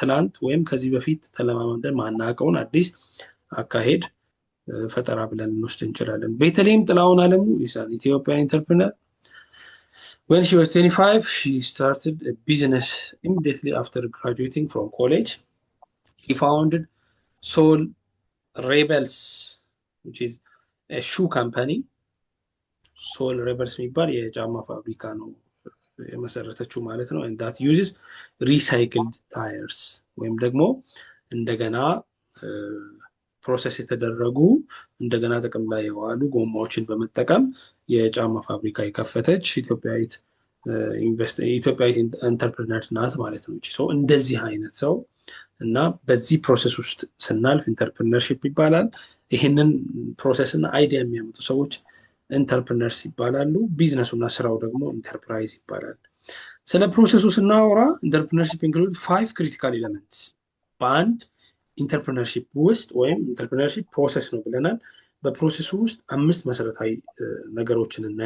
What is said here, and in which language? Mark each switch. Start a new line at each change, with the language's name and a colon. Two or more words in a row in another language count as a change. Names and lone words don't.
Amharic: ትላንት ወይም ከዚህ በፊት ተለማመደን ማናውቀውን አዲስ አካሄድ ፈጠራ ብለን እንወስድ እንችላለን። ቤተልሔም ጥላሁን አለሙ
English: is an Ethiopian entrepreneur. When she was 25, she started a business immediately after graduating from college. She founded Soul Rebels, which is a shoe company.
Amharic: Soul Rebels የሚባል የጫማ ፋብሪካ ነው የመሰረተችው ማለት ነው።
English: and that uses recycled tires
Amharic: ወይም ደግሞ እንደገና ፕሮሰስ የተደረጉ እንደገና ጥቅም ላይ የዋሉ ጎማዎችን በመጠቀም የጫማ ፋብሪካ የከፈተች ኢትዮጵያዊት ኢንተርፕረነር ናት ማለት ነው። እንደዚህ አይነት ሰው እና በዚህ ፕሮሰስ ውስጥ ስናልፍ ኢንተርፕረነርሺፕ ይባላል። ይህንን ፕሮሰስ እና አይዲያ የሚያመጡ ሰዎች ኢንተርፕረነርስ ይባላሉ። ቢዝነሱና ስራው ደግሞ ኢንተርፕራይዝ ይባላል። ስለ ፕሮሰሱ ስናወራ
English: entrepreneurship include 5 critical elements
Amharic: በአንድ ኢንተርፕረነርሺፕ ውስጥ ወይም
English: entrepreneurship process
Amharic: ነው ብለናል። በፕሮሰሱ ውስጥ 5 መሰረታዊ ነገሮችን